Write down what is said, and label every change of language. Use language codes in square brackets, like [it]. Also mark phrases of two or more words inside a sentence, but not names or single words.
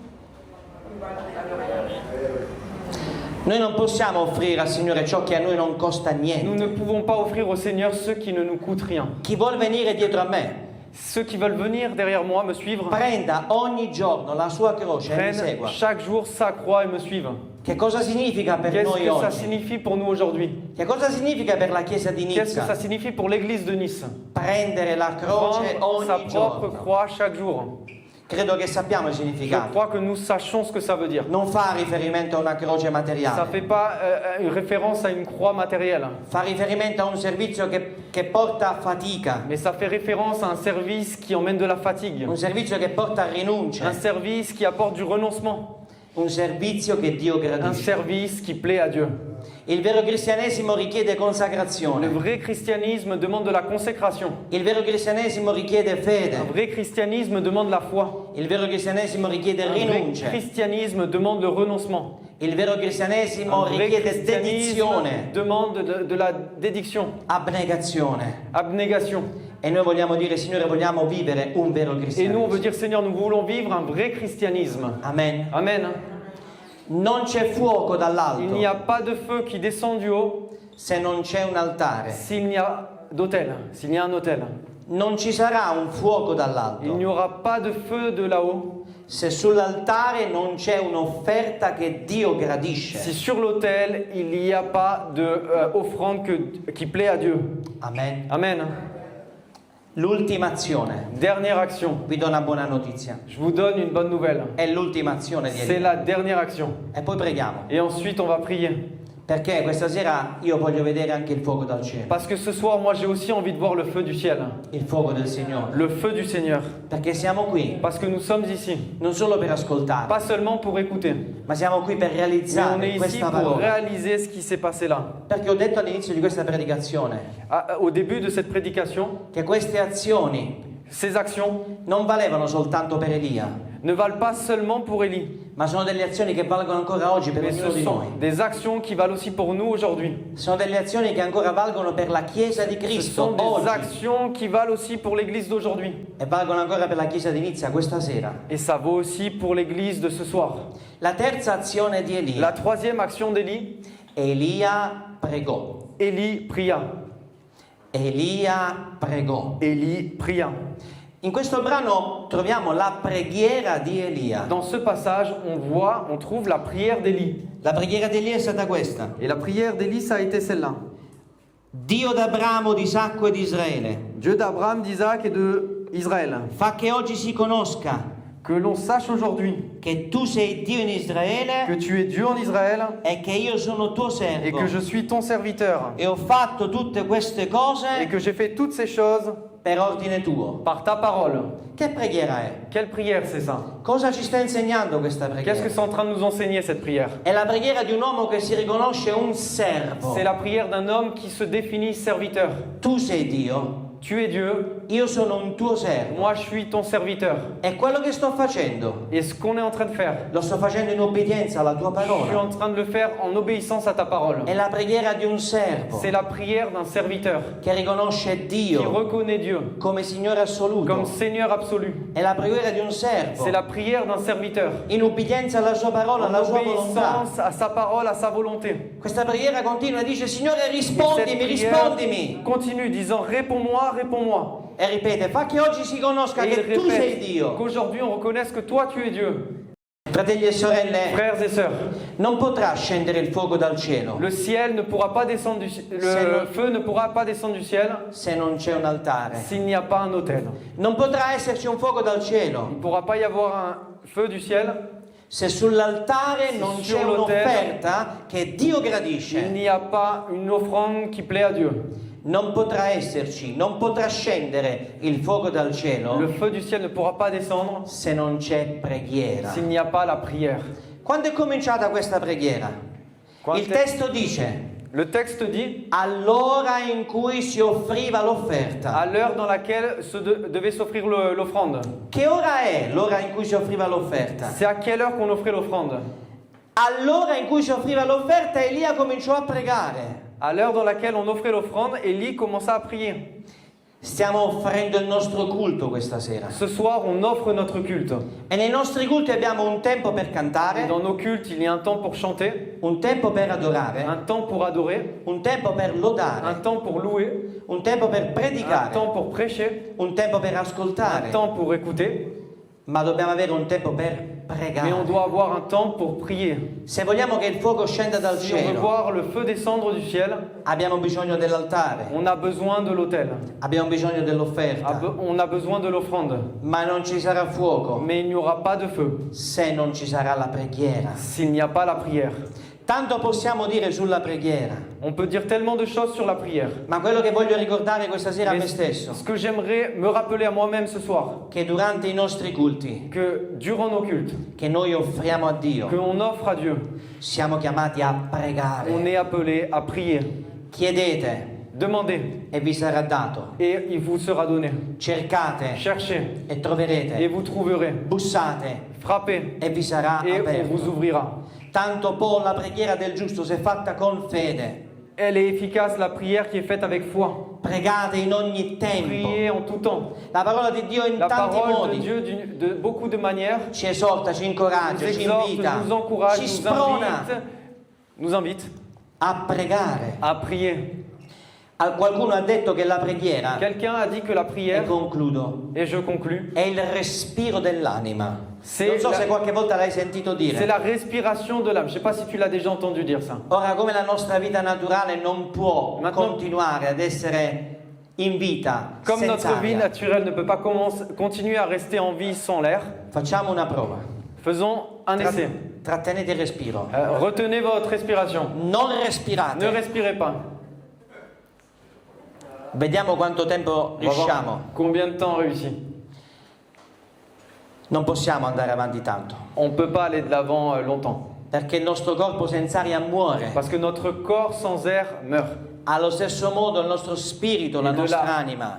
[it] noi non possiamo offrire al Signore ciò che a noi non costa [fr] nous [it] niente. [fr] ne pouvons pas offrir au Seigneur ce qui ne nous coûte rien. [it] Chi vuol venire dietro a me [fr] Ceux qui veulent venir derrière moi, me suivre, [it] prenda ogni giorno la sua croce e mi [fr] prennent [it] segua. [fr] chaque jour sa croix et me suivent. [it] Che cosa significa per [fr] Qu'est-ce [it] noi [fr] que ça [it] oggi? [fr] signifie pour nous aujourd'hui? [it] Che cosa significa per la chiesa di [fr] Qu'est-ce que ça [it] Nizza? [fr] signifie pour l'église de Nice? [it] Prendere la croce [fr] Prendre sa [it] ogni [fr] propre [it] giorno. [fr] croix chaque jour. [it] Credo che sappiamo il [fr] Je [it] significato. [fr] crois que nous sachons ce que ça veut dire. [it] Non fa riferimento a una croce [fr] Ça ne [it] materiale, [fr] fait pas une référence à une croix matérielle, [it] fa riferimento a un servizio che porta fatica, [fr] mais ça fait référence à un service qui emmène de la fatigue, [it] un servizio che porta rinuncia, [fr] un service qui apporte du renoncement, [it] un servizio che Dio [fr] un [it] gradisce. [fr] service qui plaît à Dieu. [it] Il vero cristianesimo richiede [fr] Le [it] consacrazione, [fr] vrai christianisme demande de la consécration. [it] il vero cristianesimo richiede [fr] Un [it] fede, [fr] vrai christianisme demande la foi. [it] il vero cristianesimo richiede [fr] Un vrai [it] rinuncia, [fr] christianisme demande le renoncement. [it] il vero cristianesimo [fr] Un vrai [it] richiede [fr] christianisme [it] dedizione, [fr] demande de la dédiction, [it] abnegazione. [fr] abnégation. [it] E noi vogliamo dire, Signore, vogliamo vivere un vero [fr] Et nous, on [it] cristianesimo. [fr] veut dire, Seigneur, nous voulons vivre un vrai christianisme. [it] Amen. [fr] Amen. [it] Non c'è fuoco [fr] Il n'y a [it] dall'alto [fr] pas de feu qui descend du haut [it] se non c'è un altare. [fr] s'il n'y a d'autel, s'il y a un autel. [it] Non ci sarà un fuoco [fr] Il [it] dall'alto [fr] n'y aura pas de feu de là-haut [it] se sull'altare non c'è un'offerta che Dio gradisce. [fr] si sur l'autel il n'y a pas d'offrande qui plaît à Dieu. [it] Amen. [fr] Amen. [it] L'ultima azione. [fr] Dernière action. [it] Vi do una buona notizia. [fr] Je vous donne une bonne nouvelle. [it] È l'ultima azione di [fr] C'est [it] Elia. [fr] la dernière action. [it] E poi preghiamo. [fr] Et ensuite, on va prier. [it] Perché questa sera io voglio vedere anche il fuoco dal cielo. [fr] Parce que ce soir, moi, j'ai aussi envie de voir le feu du ciel. [it] Il fuoco del Signore. [fr] Le feu du Seigneur. [it] Perché siamo qui [fr] Parce que nous sommes ici. [it] non solo per ascoltare, [fr] Pas seulement pour écouter, [it] ma siamo qui per [fr] mais on est [it] realizzare [fr] ici [it] questa [fr] pour [it] parola. [fr] réaliser ce qui s'est passé là. [it] Perché ho detto all'inizio di questa predicazione [fr] Au début de cette prédication, [it] che queste azioni [fr] ces actions [it] non valevano soltanto per Elia, [fr] ne valent pas seulement pour Élie, [it] ma sono delle azioni che valgono ancora oggi per [fr] mais [it] ognuno [fr] ce [it] di [fr] sont [it] noi. [fr] des actions qui valent aussi pour nous aujourd'hui. [it] Sono delle azioni che ancora valgono per la Chiesa di [fr] Ce [it] Cristo [fr] sont des [it] oggi [fr] actions qui valent aussi pour l'Église d'aujourd'hui. [it] e valgono ancora per la Chiesa di Nizza questa sera. [fr] Et ça vaut aussi pour l'Église de ce soir. [it] La terza azione di Elia. [fr] La troisième action d'Élie, [it] Elia pregò. [fr] Élie pria. [it] Elia pregò. [fr] Élie pria. [it] In questo brano troviamo la preghiera di Elia. [fr] Dans ce passage, on trouve la prière d'Élie. [it] La preghiera di Elia è stata questa. [fr] Et la prière d'Élie, ça a été celle-là. [it] Dio d'Abramo, di Isacco e di Israele, [fr] Dieu d'Abraham, d'Isaac et d'Israël, [it] fa che oggi si conosca [fr] que l'on sache aujourd'hui [it] che tu sei Dio in Israele [fr] que tu es Dieu en Israël [it] e che io sono tuo [fr] et [it] servo [fr] que je suis ton serviteur [it] e ho fatto tutte queste [fr] et [it] cose [fr] que j'ai fait toutes ces choses [it] per ordine tuo. [fr] par ta parole. [it] Che preghiera è? [fr] Quelle prière c'est ça? [it] Cosa ci sta insegnando questa [fr] Qu'est-ce [it] preghiera? [fr] que c'est en train de nous enseigner cette prière? [it] È la preghiera di un uomo che si riconosce un servo. [fr] C'est la prière d'un homme qui se définit serviteur. [it] Tu sei Dio, [fr] Tu es Dieu, [it] io sono un tuo servo. [fr] moi je suis ton serviteur. [it] E quello che sto facendo, [fr] Et ce qu'on est en train de faire, [it] lo sto facendo in obbedienza alla tua [fr] je suis [it] parola. [fr] en train de le faire en obéissance à ta parole. [it] È la preghiera di un servo [fr] C'est la prière d'un serviteur [it] che riconosce [fr] qui [it] Dio [fr] reconnaît Dieu [it] come Signore assoluto. [fr] comme Seigneur absolu. [it] È la preghiera di un servo [fr] C'est la prière d'un serviteur [it] in obbedienza alla sua parola, [fr] en [it] alla sua volontà. [fr] obéissance à sa parole, à sa volonté. [it] Questa preghiera continua e dice: Signore, [fr] Et cette [it] rispondimi, [fr] prière [it] rispondimi. [fr] continue disant réponds-moi, réponds-moi. [it] E ripete: fa che oggi si conosca [fr] Et il [it] che tu sei [fr] répète [it] Dio. [fr] qu'aujourd'hui on reconnaisse que toi tu es Dieu. [it] Fratelli e sorelle, [fr] Frères et sœurs, [it] non potrà scendere il fuoco dal cielo [fr] le ciel ne pourra pas descendre le feu ne pourra pas descendre du ciel [it] se non c'è un altare. [fr] s'il n'y a pas un autel. [it] Non potrà esserci un fuoco dal [fr] Il [it] cielo [fr] ne pourra pas y avoir un feu du ciel [it] se sull'altare non c'è [fr] sur l'autel [it] un'offerta che Dio [fr] il [it] gradisce. [fr] n'y a pas une offrande qui plaît à Dieu. [it] Non potrà esserci, non potrà scendere il fuoco dal [fr] Le [it] cielo [fr] feu du ciel ne pourra pas descendre [it] se non c'è preghiera. [fr] s'il n'y a pas la prière. [it] Quando è cominciata questa preghiera? Quando Il è- testo dice: [fr] Le texte dit [it] all'ora in cui si offriva l'offerta. [fr] à l'heure dans laquelle devait s'offrir l'offrande. [it] Che ora è l'ora in cui si offriva l'offerta? [fr] C'est à quelle heure qu'on offrait l'offrande? [it] All'ora in cui si offriva l'offerta Elia cominciò a pregare. [fr] À l'heure dans laquelle on offrait l'offrande, Élie commença à prier. [it] Stiamo offrendo il nostro culto questa sera. [fr] Ce soir, on offre notre culte. [it] E nei nostri culti abbiamo un tempo per [fr] Et [it] cantare, [fr] dans nos cultes, il y a un temps pour chanter, [it] un tempo per adorare, [fr] un temps pour adorer, [it] un tempo per [fr] un [it] lodare, [fr] temps pour louer, [it] un tempo per [fr] un [it] predicare, [fr] temps pour prêcher, [it] un tempo per [fr] un [it] ascoltare. [fr] temps pour écouter. [it] ma dobbiamo avere un tempo per [fr] Mais on [it] pregare. [fr] doit avoir un temps pour prier. [it] Se vogliamo che il fuoco scenda dal [fr] Si on veut [it] cielo, [fr] voir le feu descendre du ciel, [it] abbiamo bisogno dell'altare, [fr] on a besoin de l'autel. [it] abbiamo bisogno dell'offerta, [fr] On a besoin de l'offrande. [it] ma non ci sarà fuoco [fr] Mais il n'y aura pas de feu [it] se non ci sarà la preghiera. [fr] s'il n'y a pas la prière. [it] Tanto possiamo dire sulla preghiera, [fr] On peut dire tellement de choses sur la prière. [it] ma quello che voglio ricordare questa sera a me [fr] Mais [it] stesso, [fr] ce que j'aimerais me rappeler à moi-même ce soir, [it] che durante i nostri culti [fr] que durant nos cultes, [it] che noi offriamo a Dio, [fr] qu'on offre à Dieu, [it] siamo chiamati a [fr] on [it] pregare. [fr] est appelé à prier. [it] Chiedete [fr] Demandez [it] e vi sarà dato, [fr] et il vous sera donné. [it] cercate [fr] Cherchez [it] e [fr] et [it] troverete, [fr] vous trouverez. [it] bussate [fr] Frappez [it] e vi sarà [fr] et on vous [it] aperto. [fr] ouvrira. [it] Tanto poi la preghiera del giusto se fatta con fede, [fr] Elle est efficace, la prière qui est faite avec foi. [it] pregate in ogni tempo. [fr] Priez en tout temps. [it] La parola di Dio in [fr] La [it] tanti [fr] parole de [it] modi [fr] Dieu de beaucoup de manières [it] ci esorta, ci [fr] nous [it] incoraggia, ci [fr] exhorte, [it] invita, [fr] nous encourage, [it] ci [fr] nous [it] sprona [fr] nous invite [it] a pregare. [fr] à prier. [it] Qualcuno ha detto che la preghiera, [fr] Quelqu'un a dit que la [it] e [fr] prière, [it] concludo, [fr] et je conclus, [it] è il respiro dell'anima. Se Non so la- se qualche volta l'hai sentito [fr] c'est dire. la respiration de l'âme. Je ne sais pas si tu l'as déjà entendu dire ça. [it] Ora, come la nostra vita naturale non può [fr] Maintenant- [it] continuare ad essere in vita [fr] Comme [it] senza [fr] notre vie [it] aria, [fr] naturelle ne peut pas continuer à rester en vie sans l'air, [it] facciamo una prova. [fr] faisons un essai. [it] Trattenete il respiro. [fr] Retenez votre respiration. [it] Non [fr] Ne [it] respirate. [fr] respirez pas. [it] Vediamo quanto tempo [fr] On va voir [it] riusciamo. [fr] combien de temps on réussit. [it] Non possiamo andare avanti tanto, [fr] On ne peut pas aller de l'avant longtemps. [it] perché il nostro corpo senza aria muore. [fr] Parce que notre corps sans air meurt. [it] Allo stesso modo il nostro spirito, la [fr] Et de [it] nostra [fr] la [it] anima,